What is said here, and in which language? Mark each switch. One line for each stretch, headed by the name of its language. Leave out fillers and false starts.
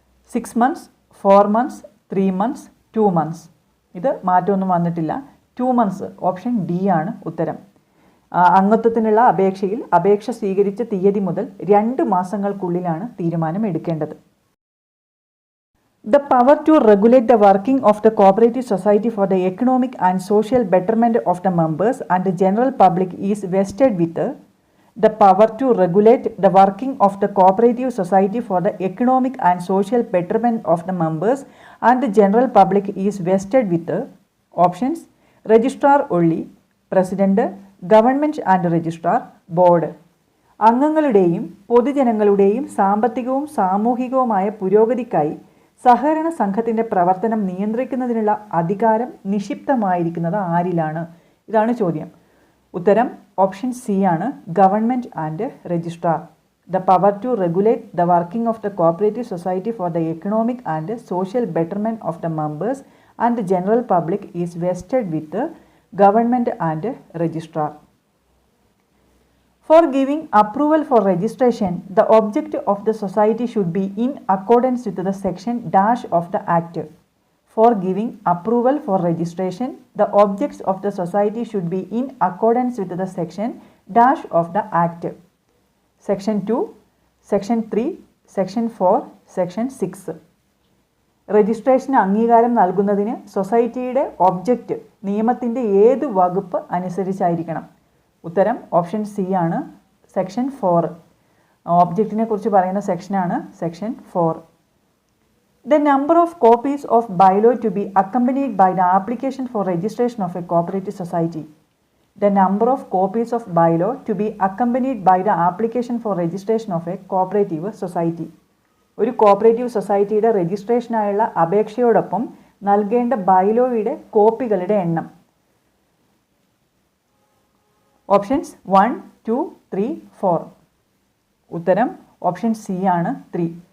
English: 6 months, 4 months, 3 months, 2 months.
Malayalam: ഇത് മാറ്റമൊന്നും വന്നിട്ടില്ല.
English: 2 months
Malayalam: ഓപ്ഷൻ ഡി ആണ് ഉത്തരം. അംഗത്വത്തിനുള്ള അപേക്ഷ സ്വീകരിച്ച തീയതി മുതൽ 2 മാസങ്ങൾക്കുള്ളിലാണ് തീരുമാനം എടുക്കേണ്ടത്.
English: The power to regulate the working of the cooperative society for the economic and social betterment of the members and the general public is vested with the power to regulate the working of the cooperative society for the economic and social betterment of the members and the general public is vested with options registrar only, president, government and registrar, board.
Malayalam: അംഗങ്ങളുടെയും പൊതുജനങ്ങളുടെയും സാമ്പത്തികവും സാമൂഹികവുമായ പുരോഗതിക്കായി സഹകരണ സംഘത്തിൻ്റെ പ്രവർത്തനം നിയന്ത്രിക്കുന്നതിനുള്ള അധികാരം നിക്ഷിപ്തമായിരിക്കുന്നത് ആരിലാണ്? ഇതാണ് ചോദ്യം. ഉത്തരം ഓപ്ഷൻ സി ആണ്.
English: Government and registrar. The power to regulate the working of the cooperative society for the economic and social betterment of the members and general public is vested with government and registrar. For giving approval for registration, the object of the society should be in accordance with the section dash of the Act. For giving approval for registration, the objects of the society should be in accordance with the section dash of the Act. Section 2, Section 3, Section 4, Section 6.
Malayalam: Registration അംഗീകാരം നൽകുന്നതിന് സൊസൈറ്റിയുടെ object നിയമത്തിൻ്റെ ഏത് വകുപ്പ് അനുസരിച്ചായിരിക്കണം? ഉത്തരം option C ആണ്. Section 4. ഒബ്ജക്റ്റിനെ കുറിച്ച് പറയുന്ന സെക്ഷനാണ് section 4.
English: The number of copies of bylaw to be accompanied by the application for registration of a cooperative society. The number of copies of bylaw to be accompanied by the application for registration of a cooperative society.
Malayalam: ഒരു cooperative സൊസൈറ്റിയുടെ രജിസ്ട്രേഷനായുള്ള അപേക്ഷയോടൊപ്പം നൽകേണ്ട ബൈലോയുടെ കോപ്പികളുടെ എണ്ണം. Options 1, 2, 3, 4. ഉത്തരം option C ആണ് 3.